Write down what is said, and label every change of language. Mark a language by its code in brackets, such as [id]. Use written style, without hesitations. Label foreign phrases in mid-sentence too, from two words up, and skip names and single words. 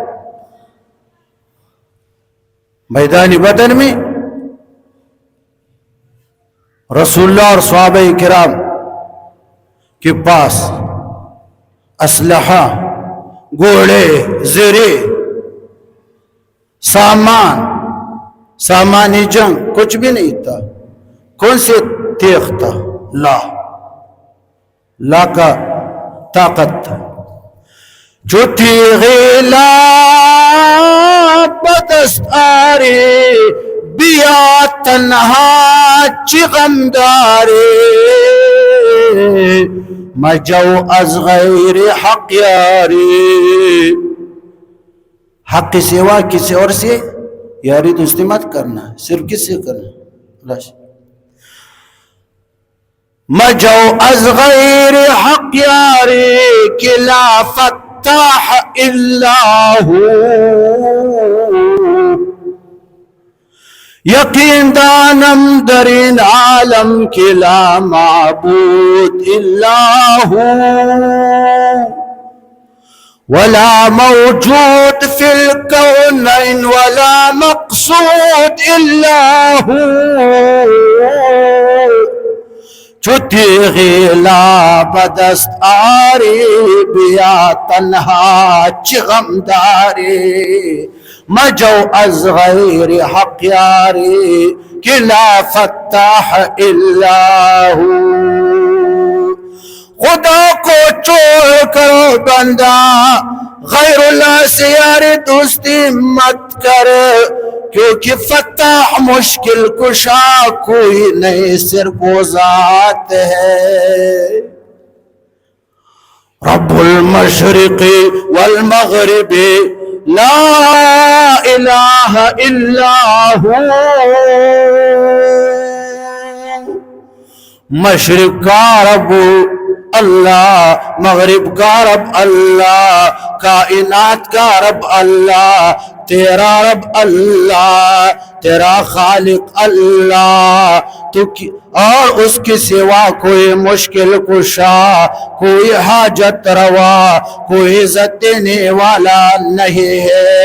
[ur] میدان بدر میں رسول اللہ اور صحابہ کرام کے پاس اسلحہ، گھوڑے، زرے، سامان جنگ کچھ بھی نہیں تھا. کون سے تیغ تھا؟ لا کا طاقت تھا. [fa] جو تیغ لا بدست آرے بیا تنہا غمدارے. مجو از غیر حق یاری، [ur] حق کے سوا کسی اور سے یاری دوستی مت کرنا، صرف کس سے کرنا. [fa] مجو از غیر حق یاری کہ [ar] لا فتاح الا ہو. [fa] یقین دانم در این عالم کہ [ar] لا معبود الا ہو، ولا موجود فی الکونین ولا مقصود الا ہو. [fa] جو تیغ لا بدست آرے بیا تنہا غمدارے. مجو از غیر حق یاری کہ [ar] لا فتاح الا ہو. [ur] خدا کو چھوڑ کرو بندہ غیر اللہ سے یاری دوستی مت کر، کیونکہ فتح مشکل کشا کوئی نہیں صرف وہ ذات ہے۔ [ar] رب المشرق والمغرب لا الہ الا ہو، [ur] مشرق کا رب اللہ، مغرب کا رب اللہ، کائنات کا رب اللہ، تیرا رب اللہ، تیرا خالق اللہ، اور اس کے سوا کوئی مشکل کشا، کوئی حاجت روا، کوئی عزت دینے والا نہیں ہے۔